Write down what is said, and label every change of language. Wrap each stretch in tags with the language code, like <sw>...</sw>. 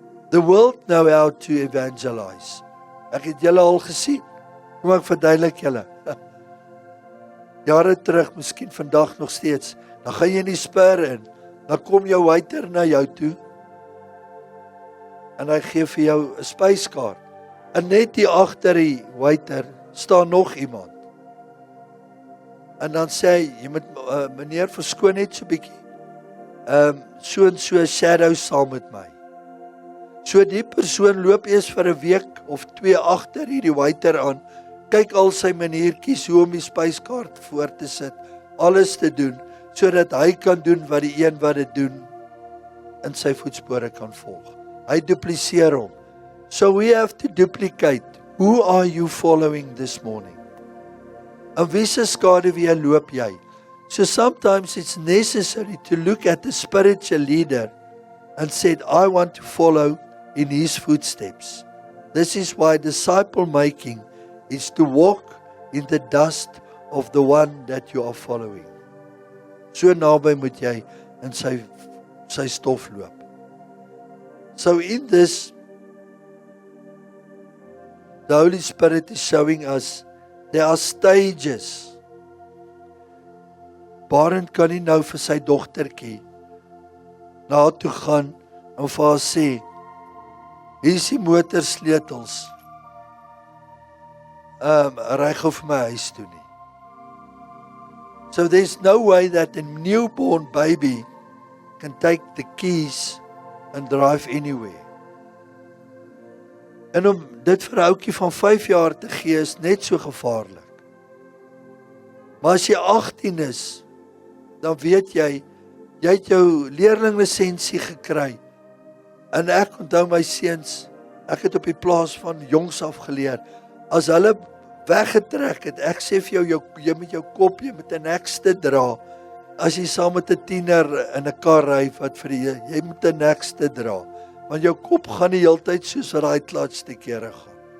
<en>The world know how to evangelize.</en> <af>Ek het julle al gesien. Kom ek verduidelik julle. Jare terug, miskien vandag nog steeds, dan gaan jy in die Spur in, dan kom jou waiter na jou toe en hy gee vir jou 'n spyskaart. En net hier agter die waiter staan nog iemand. En dan sê hy, jy moet meneer verskoon net so 'n bietjie. So en so shadow saam met my. So die persoon loop eers vir 'n week of 2 agter hierdie waiter aan, kyk al sy maniertjies hoe om die spyskaart voor te sit, alles te doen, sodat hy kan doen wat die een wat dit doen in sy voetspore kan volg. Hy dupliseer hom.</af> <en>So we have to duplicate. Who are you following this morning?</en> <af>En wie se skaduwee loop jy?</af> <en>So sometimes it's necessary to look at the spiritual leader and said, I want to follow in his footsteps. This is why disciple making is to walk in the dust of the one that you are following.</en> <af>So naby moet jy in sy stof loop.</af> <en>So in this, the Holy Spirit is showing us there are stages.</en> <af>Barend kan nie nou vir sy dogtertjie na haar toe gaan en vir haar sê, hier is die motorsleutels. Ry gou vir my huis toe nie.</af> <en>So there's no way that a newborn baby can take the keys and drive anywhere.</en> <af>En om dit vir 'n ouetjie van 5 jaar te gee is net so gevaarlik. Maar as jy 18 is, dan weet jy het jou leerlinglisensie gekry. En ek onthou my seuns, ek het op die plaas van jongs af geleer, as hulle weggetrek het, ek sê vir jou, jy met jou kop, jy moet 'n nekste dra, as jy saam met 'n tiener in 'n kar ry, wat vir jy moet 'n nekste dra, want jou kop gaan die hele tyd soos wat daai klats te kere gaan.</af>